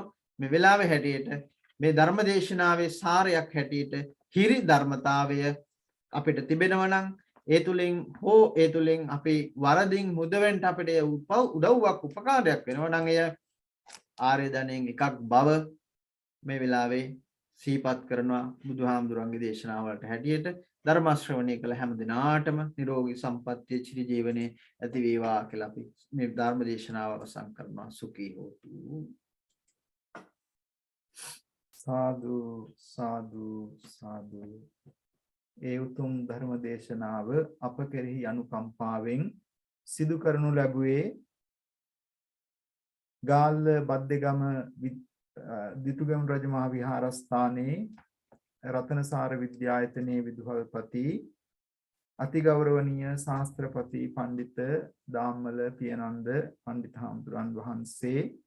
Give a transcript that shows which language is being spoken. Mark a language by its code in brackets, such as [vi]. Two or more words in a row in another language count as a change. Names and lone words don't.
[si] මේ වෙලාවේ හැටියට මේ ධර්මදේශනාවේ සාරයක් හැටියට හිරි ධර්මතාවය අපිට තිබෙනවා නම් ඒ තුලින් අපි වරදින් මුදවෙන්න අපිට උදව්වක් උපකාරයක් වෙනවා නම් එය ආර්ය ධනයෙන් එකක් බව මේ වෙලාවේ සීපත් කරනවා. බුදුහාමුදුරන්ගේ දේශනාවලට හැටියට ධර්ම ශ්‍රවණය කළ හැම දිනාටම නිරෝගී සම්පන්නිය චිර ජීවනයේ ඇති වේවා කියලා අපි මේ ධර්ම දේශනාව අවසන් කරනවා. [pi] සුඛී හෝතු. [si] සාදු සාදු සාදු. ඒ උතුම් ධර්ම දේශනාව අප කෙරෙහි අනුකම්පාවෙන් සිදු කරනු ලැබුවේ ගාල්ල බද්දේගම දිටුගම රජමහා විහාරස්ථානයේ රතනසාර විද්‍යායතනයේ විදුහල්පති අතිගෞරවනීය ශාස්ත්‍රපති පඬිත දාම්මල පියනන්ද පඬිත හාමුදුරන් වහන්සේ